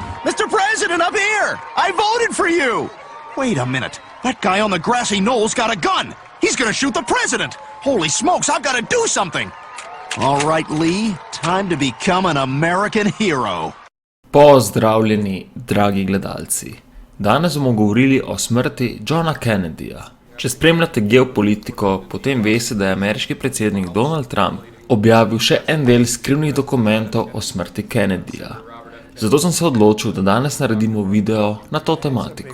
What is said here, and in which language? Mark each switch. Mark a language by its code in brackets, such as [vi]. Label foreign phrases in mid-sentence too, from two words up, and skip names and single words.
[en] Mr. President, up here! I voted for you! Wait a minute. That guy on the grassy knoll's got a gun. He's gonna shoot the president. Holy smokes, I've got to do something. All right, Lee. Time to become an American hero. [sl] Pozdravljeni, dragi gledalci. Danes bomo govorili o smrti Johna Kennedyja. Če spremljate geopolitiko, potem veste, da je ameriški predsednik Donald Trump objavil še en del skrivnih dokumentov o smrti Kennedyja. Zato sem se odločil, da danes naredimo video na to tematiko.